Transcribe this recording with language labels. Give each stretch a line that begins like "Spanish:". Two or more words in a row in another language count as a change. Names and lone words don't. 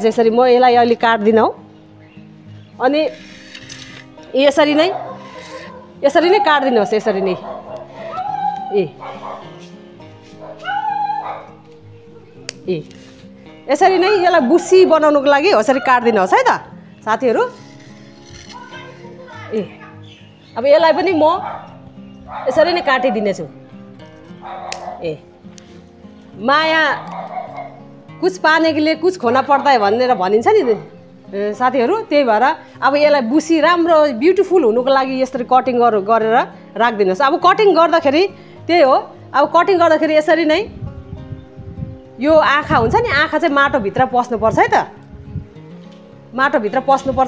Nepali: यसरी म यसलाई अलि काट्दिनँ हौ। अनि यसरी नै काट्दिनुहोस्, यसरी नै यसरी नै यसलाई बुस्सी बनाउनुको लागि यसरी काट्दिनुहोस् है त साथीहरू। अब यसलाई पनि म यसरी नै काटिदिनेछु। माया
Hindi: कुछ पाने के लिए कुछ खोना पर्दा है
Nepali: भनेर भनिन्छ नि साथीहरू। त्यही भएर अब यसलाई बुसी राम्रो ब्युटिफुल हुनुको लागि यसरी कटिङ गरेर राखिदिनुहोस्। अब कटिङ गर्दाखेरि त्यही हो, अब कटिङ गर्दाखेरि यसरी नै यो आँखा हुन्छ नि, आँखा चाहिँ माटोभित्र पस्नुपर्छ है त, माटोभित्र पस्नुपर्छ।